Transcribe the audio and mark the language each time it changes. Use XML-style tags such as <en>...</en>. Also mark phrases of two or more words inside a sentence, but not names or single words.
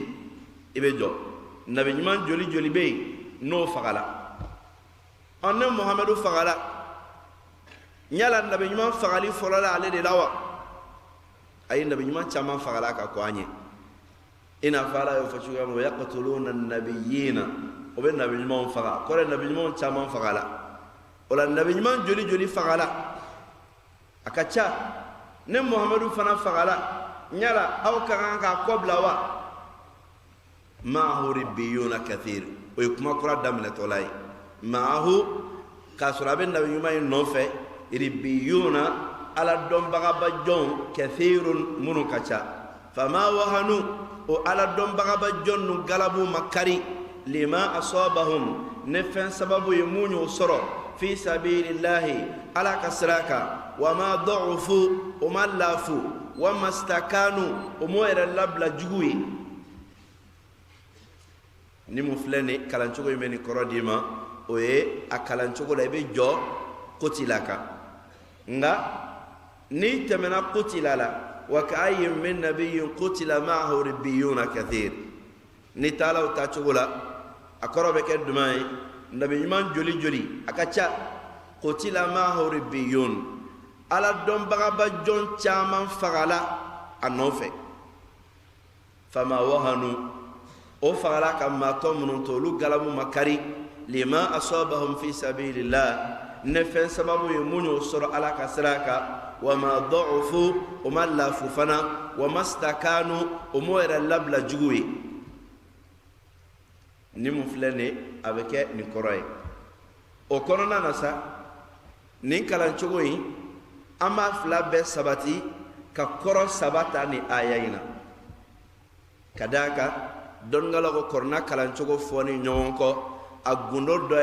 <bm>i bɛ jɔ nabi ɲuman joli joli bɛ yen n'o fagala ne muhamadu fagala yala nabi ɲuman fagali fɔlɔ la ale de la wa ayi nabi ɲuman caman fagala ka kɔ an ye i n'a fɔ ala y'o fɔ cogoya min wa</bm> <ar>يقتلون النبيين</ar> <bm>o bɛ nabi ɲumanw faga kɔrɔ nabi ɲumanw caman fagala o la nabi ɲuman joli joli fagala a ka ca ne muhamadu fana fagala yala aw ka kan k'a kɔ bila wa</bm> <ar>معه ربيون كثير</ar> <bm>o ye kuma kura daminɛtɔ la ye ma'ahu k'a sɔrɔ a bɛ nabi ɲuman in nɔfɛ ribbiyuna ala dɔnbagaba jɔnw kathirun minnu ka ca</bm> <ar>فما وهنوا</ar> <bm>o ala dɔnbagaba jɔn nu galabu ma kari</bm> <ar>لما أصابهم</ar> <bm>ne fɛn sababu ye mun y'o sɔrɔ</bm> <ar>في سبيل الله</ar> <bm>ala ka sira kan</bm> <ar>وما ضعفوا</ar> <bm>o ma lafu</bm> <ar>وما استكانوا</ar> <bm>o m'o yɛrɛ labila jugu ye ni mun filɛ nin kalancogo in bɛ nin kɔrɔ d'i ma o ye a kalancogo la i bɛ jɔ kotila kan nka n'i tɛmɛna kotila la</bm> <ar>وكأين من نبي قتل معه ربيون كثير</ar> <bm>ni taala o taacogo la a kɔrɔ bɛ kɛ duman ye nabi ɲuman joli joli a ka ca</bm> <ar>قتل معه ربيون</ar> <bm>ala dɔnbagaba jɔn caman fagala a nɔfɛ</bm> <ar>فما وهنوا</ar> <bm>o fagala ka maatɔ minnu to olu galabu ma kari</bm> <ar>لما أصابهم في سبيل الله</ar> <bm>ne fɛn sababu ye mun y'o sɔrɔ ala ka sira kan</bm> <ar>وما ضعفوا</ar> <bm>o ma lafu fana</bm> <ar>وما استكانوا</ar> <bm>o m'o yɛrɛ labila jugu ye ni mun filɛ nin a bɛ kɛ nin kɔrɔ ye o kɔnɔna na sa nin kalancogo in an b'a fila bɛɛ sabati ka kɔrɔ saba ta ni aya in na ka d'a kan dɔnnibagaw ko kɔrɔna kalancogo fɔ ni ɲɔgɔn kɔ a gundo dɔ</bm>